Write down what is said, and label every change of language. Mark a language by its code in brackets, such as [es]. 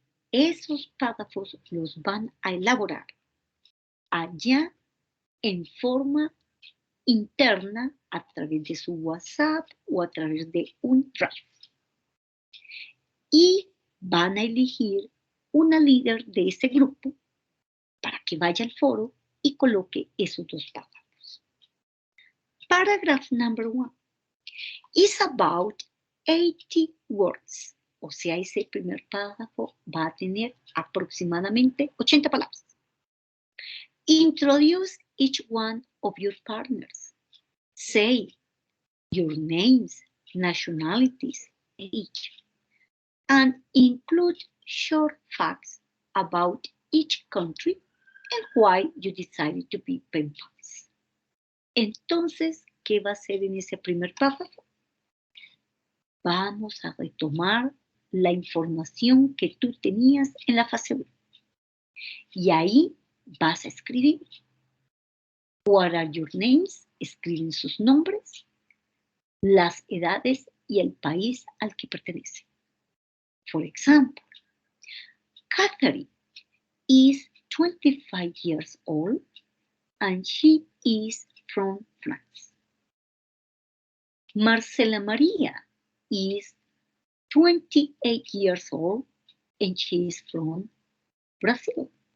[es] Esos párrafos los van a elaborar allá en forma interna a través de su WhatsApp o a través de un Drive. Y van a elegir una líder de ese grupo para que vaya al foro y coloque esos 2 párrafos. [en] Paragraph number 1 is about 80 words. [es] O sea, ese primer párrafo va a tener aproximadamente 80 palabras. [en] Introduce each one of your partners. Say your names, nationalities, age, and include short facts about each country and why you decided to be pen pals. [es] Entonces, ¿qué va a hacer en ese primer párrafo? Vamos a retomar la información que tú tenías en la fase 1. Y ahí vas a escribir [en] what are your names, [es] escriben sus nombres, las edades y el país al que pertenece. [en] For example, Catherine is 25 years old and she is from France. Marcela Maria is 28 years old and she is from Brazil.